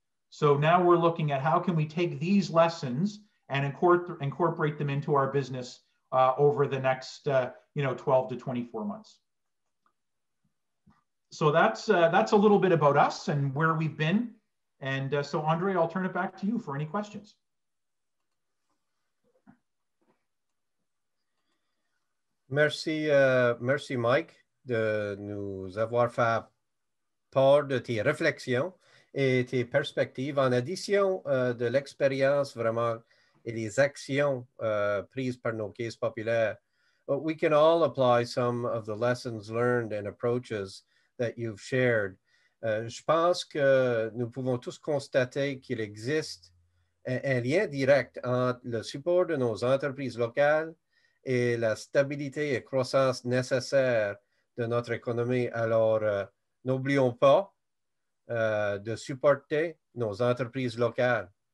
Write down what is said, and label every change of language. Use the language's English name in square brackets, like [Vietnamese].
[English] So now we're looking at how can we take these lessons and incorporate them into our business over the next 12 to 24 months. So that's a little bit about us and where we've been. And so Andre, I'll turn it back to you for any questions. [French] Merci, merci Mike de nous avoir fait part de tes réflexions et tes perspectives en addition de l'expérience vraiment et les actions prises par nos caisses populaires. [English] We can all apply some of the lessons learned and approaches that you've shared. [French] Je pense que nous pouvons tous constater qu'il existe un lien direct entre le support de nos entreprises locales et la stabilité et croissance nécessaire de notre économie. Alors, n'oublions pas de supporter nos entreprises locales.